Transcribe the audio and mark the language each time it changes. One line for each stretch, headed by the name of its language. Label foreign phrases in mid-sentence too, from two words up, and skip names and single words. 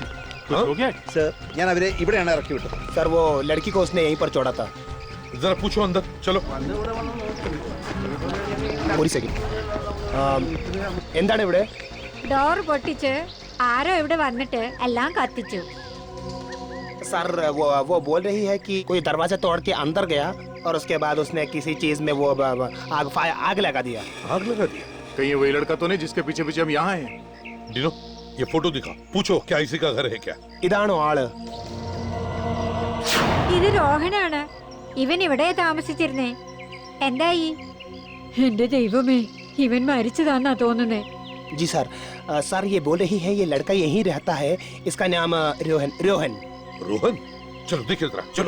Hindi: कुछ हो गया?
Malayalam: सर ഞാൻ അവരെ ഇവിടെയാണ് ഇറക്കി വിട്ടത്.
Hindi: सर वो लड़की को उसने यहीं पर छोड़ा था. जरा पूछो अंदर, चलो.
Malayalam: ഒരു സെക്കൻഡ്. എന്താണ് ഇവിടെ? ഡോർ പൊട്ടിച്ച് ആരോ ഇവിടെ വന്നിട്ട് എല്ലാം കത്തിച്ചു.
Hindi: सर वो बोल रही है कि कोई दरवाजा तोड़ के अंदर गया और उसके बाद उसने किसी चीज में वो आग लगा दिया. आग लगा दिया? कहीं वही लड़का तो नहीं जिसके पीछे पीछे हम यहाँ हैं? डिनो, ये फोटो दिखा, पूछो क्या इसी का घर है क्या?
Malayalam: ഇതാണോ ആള്? ഇത് രോഹനാണ്. ഇവൻ ഇവിടെ താമസിച്ചിരുന്നേ. എന്തായി? എന്റെ ദൈവമേ, ഇവൻ മരിച്ചതാന്നാ തോന്നുന്നേ.
Hindi: जी सर. सर ये बोल रही है ये लड़का यहीं रहता है, इसका नाम रोहन. रोहन? चलो देखिए जरा, चलो.